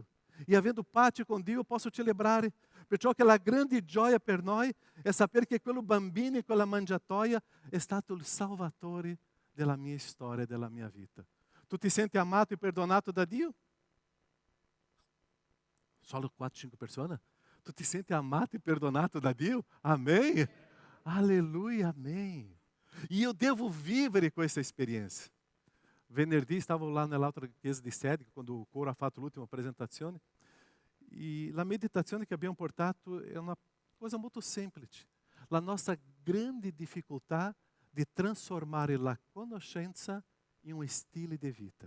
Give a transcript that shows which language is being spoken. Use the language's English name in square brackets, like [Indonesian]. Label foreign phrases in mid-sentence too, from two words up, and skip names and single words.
[Italian] E avendo pace con Dio, eu posso celebrare. Perciò che la grande gioia per noi è sapere che quello bambino in quella mangiatoia è stato il salvatore della mia storia e della mia vita. Tu ti senti amato e perdonato da Dio? Solo 4-5 persone? Tu ti senti amato e perdonato da Dio? [Portuguese] Amém? Aleluia, amém. [Italian] E eu devo vivere questa esperienza. Venerdì stavo là nell'altra chiesa di sede, quando il coro ha fatto l'ultima presentazione, e la meditazione che abbiamo portato è una cosa molto semplice. La nostra grande difficoltà di trasformare la conoscenza in un stile di vita.